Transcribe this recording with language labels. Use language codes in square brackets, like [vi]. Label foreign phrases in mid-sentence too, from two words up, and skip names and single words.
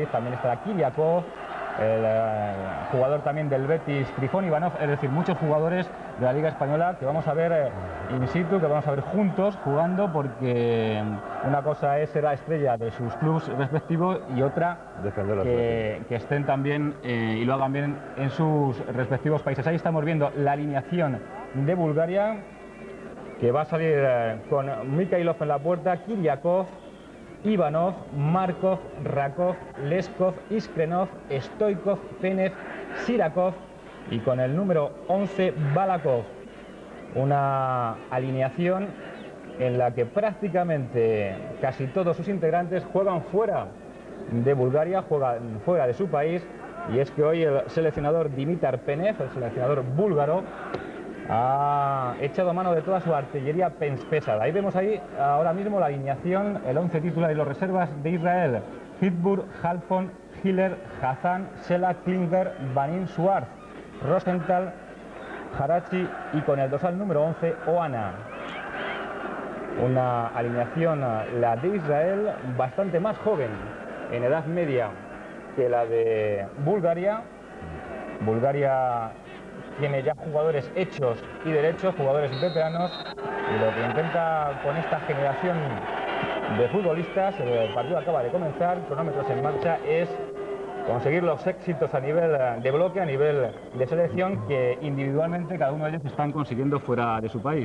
[es] También estará Kiriakov, el jugador también del Betis, Trifón Ivanov, es decir, muchos jugadores de la Liga Española que vamos a ver in situ, que vamos a ver juntos jugando, porque una cosa es ser la estrella de sus clubes respectivos y otra que estén también y lo hagan bien en sus respectivos países. Ahí estamos viendo la alineación de Bulgaria, que va a salir con Mikhailov en la puerta, Kiriakov, Ivanov, Markov, Rakov, Leskov, Iskrenov, Stoichkov, Penev, Sirakov y con el número 11 Balakov. Una alineación en la que prácticamente casi todos sus integrantes juegan fuera de Bulgaria, juegan fuera de su país, y es que hoy el seleccionador Dimitar Penev, el seleccionador búlgaro, ha echado mano de toda su artillería pesada. Ahí vemos ahora mismo la alineación, el 11 titular y los reservas de Israel: Hitburg, Halfon, Hiller, Hazan, Sela, Klinger, Banin, Suarz, Rosenthal, Harachi y con el dorsal número 11, Oana. Una alineación, la de Israel, bastante más joven en edad media que la de Bulgaria. Bulgaria tiene ya jugadores hechos y derechos, jugadores veteranos, y lo que intenta con esta generación de futbolistas, el partido acaba de comenzar, cronómetros en marcha, es conseguir los éxitos a nivel de bloque, a nivel de selección, que individualmente cada uno de ellos están consiguiendo fuera de su país.